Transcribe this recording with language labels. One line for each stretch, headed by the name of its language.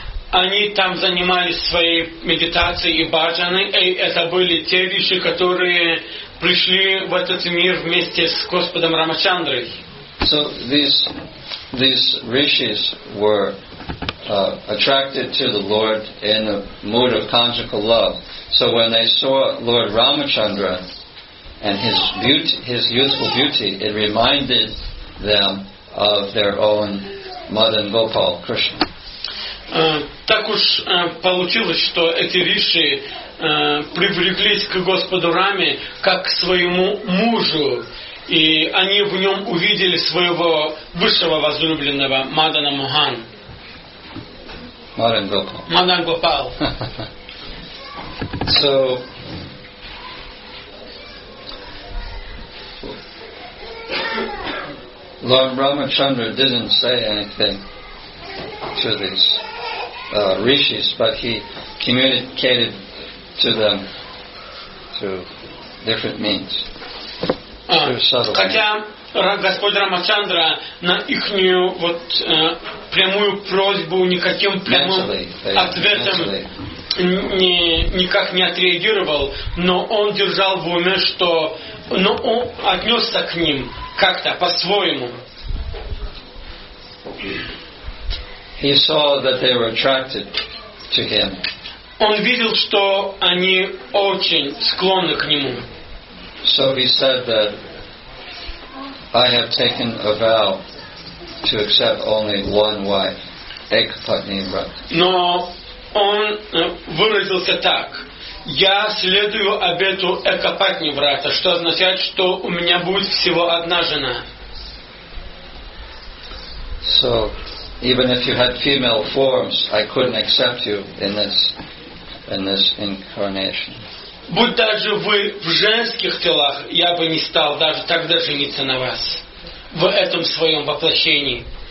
Russian: Они там занимались своей медитацией и баджаной, и это были те риши, которые пришли в этот мир вместе с Господом Рамачандрой.
English: So these rishis were attracted to the Lord in a mood of conjugal love. So when they saw Lord Ramachandra and his youthful beauty, it reminded them of their own Madan Gopal, Krishna.
Russian: Так уж получилось, что эти риши привлеклись к Господу Раме как к своему мужу, и они в нем увидели своего высшего возлюбленного Мадана Мохан.
English: Madan Gopal.
Russian: Мадан Гопал.
English: So Lord Ramachandra didn't say anything to these rishis, but he communicated to them through different means.
Russian: Хотя Господь Рамачандра на ихнюю прямую просьбу никаким прямым ответом никак не отреагировал, но он держал в уме, что он отнесся к ним как-то по-своему.
English: He saw that they were attracted to him.
Russian: Он видел, что они очень склонны к нему.
English: So he said that I have taken a vow to accept only one wife, Ekapatni Vrat.
Russian: Но он выразился так: я следую обету Экапатни Врата, что означает, что у меня будет всего одна жена.
English: So even if you had female forms, I couldn't accept you in this incarnation.
Russian: Будь даже вы в женских телах, я бы не стал даже тогда жениться на вас в этом своем воплощении.